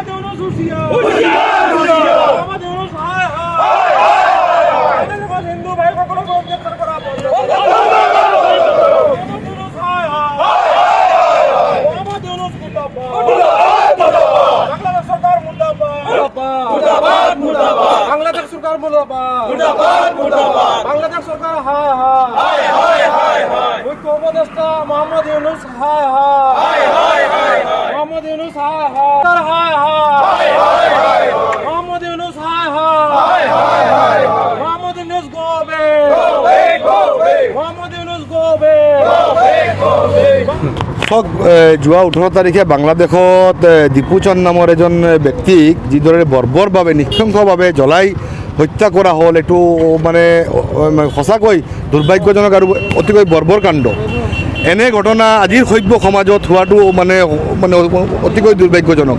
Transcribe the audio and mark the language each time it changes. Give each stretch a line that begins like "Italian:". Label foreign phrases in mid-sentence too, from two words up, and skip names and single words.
Bangla: ইউনূস হুঁশিয়ার মোহাম্মদ ইউনূস হায় হায় হিন্দু ভাই সকলকে গ্রেফতার করা বন্ধ মোহাম্মদ ইউনূস হায় হায় মোহাম্মদ ইউনূস মুর্দাবাদ বাংলাদেশ সরকার মুর্দাবাদ বাংলাদেশ সরকার মুর্দাবাদ বাংলাদেশ সরকার হায় হায় মুখ্য উপদেষ্টা মোহাম্মদ ইউনূস হায় হায় মোহাম্মদ ইউনূস হায় হায় মোহাম্মদ ইউনূস হায় হায় মোহাম্মদ ইউনূস
English: go back
Bangla: মোহাম্মদ ইউনূস
English: go back.
Assamese: যোৱা 18 তাৰিখে বাংলাদেশত দীপুচন্দ নামৰ এজন ব্যক্তিক যিদৰে বৰ্বৰভাৱে নিঃশংসভাৱে জ্বলাই হত্যা কৰা হ'ল, এইটো মানে সঁচাকৈ দুৰ্ভাগ্যজনক আৰু অতিকৈ বৰ্বৰ কাণ্ড। এনে ঘটনা আজিৰ সভ্য সমাজত হোৱাটো মানে অতিকৈ দুৰ্ভাগ্যজনক।